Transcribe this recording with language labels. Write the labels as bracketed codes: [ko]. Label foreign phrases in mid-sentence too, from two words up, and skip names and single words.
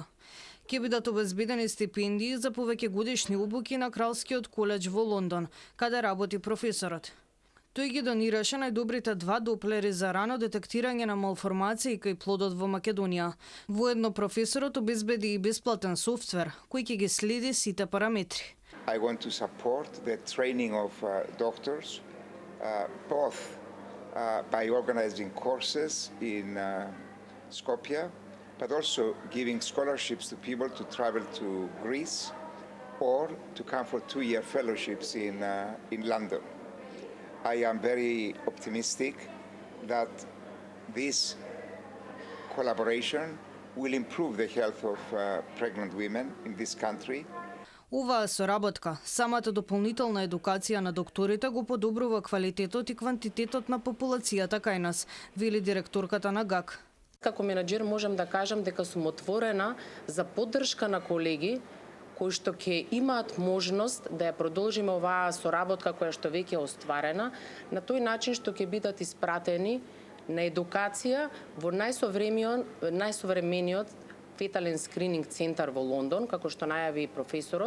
[mk] Ќе бидат обезбедени стипендии за повеќе годишни обуки на Кралскиот коледж во Лондон, каде работи професорот. Тој ги донираше најдобрите 2 доплери за рано детектирање на малформации кај плодот во Македонија. Воедно професорот обезбеди и бесплатен софтвер кој ќе ги следи сите параметри. [en] I want to support the training of doctors, both by organizing courses in Skopje, but also giving scholarships to people to travel to Greece or to come for 2-year fellowships in London. I am very optimistic that this collaboration will improve the health of pregnant women in this country. [mk] Оваа соработка, самата дополнителна едукација на докторите го подобрува квалитетот и квантитетот на популацијата кај нас, вели директорката на ГАК. Како менаџер можам да кажам дека сум отворена за поддршка на колеги кои што ќе имаат можност да ја продолжиме оваа соработка која што веќе е остварена, на тој начин што ќе бидат испратени на едукација во најсовремениот фетален скрининг центар во Лондон, како што најави и професорот.